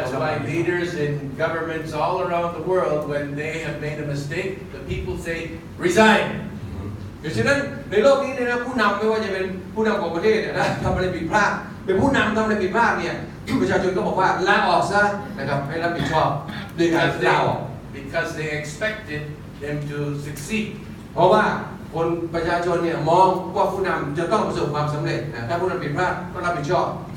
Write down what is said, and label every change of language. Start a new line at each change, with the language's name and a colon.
English: That's why leaders in governments all around the world, when they have made a mistake, the people say, resign.
Thai: อย่างเช่นนั้นในโลกนี้เนี่ยนะผู้นำไม่ว่าจะเป็นผู้นำของประเทศเนี่ยนะทำอะไรผิดพลาดเป็นผู้นำทำอะไรผิดพลาดเนี่ยประชาชนก็บอกว่าลาออกซะนะครับให้รับผิดชอบด้วยการลาออก
English: Because they expected them to succeed.
Thai: เพราะว่าคนประชาชนเนี่ยมองว่าผู้นำจะต้องประสบความสำเร็จนะถ้าผู้นำผิดพลาดก็รับผิดชอบ